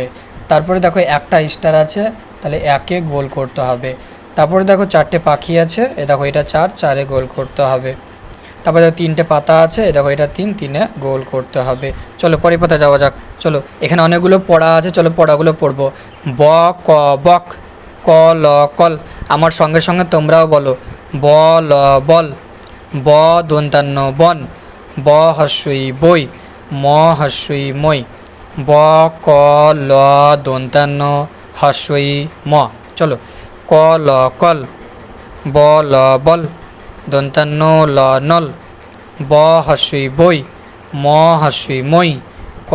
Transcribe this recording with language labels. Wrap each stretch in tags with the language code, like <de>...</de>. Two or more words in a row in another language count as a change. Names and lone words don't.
<bn>তারপরে দেখো একটা স্টার আছে, তাহলে 1-এ গোল করতে হবে। তারপরে দেখো 4টে পাখি আছে, এ দেখো এটা 4, 4-এ গোল করতে হবে। তারপরে দেখো 3টে পাতা আছে, এ দেখো এটা 3, 3-এ গোল করতে হবে। চলো পরের পাতা যাওয়া যাক। চলো এখানে অনেকগুলো পড়া আছে, চলো পড়াগুলো পড়বো। ব ক বক, ক ল কল, আমার সঙ্গে সঙ্গে তোমরাও বলো। ব ল বল, ব দন্তান্ন বন, ব হস্যই বই, ম হস্যই মই, ব ক ল দন্তান্ন হস্যই ম। চলো ক ল কল, ব ল বল, দন্তান্ন ল নল, ব হস্যই বই, ম হস্যই মই, ক</bn>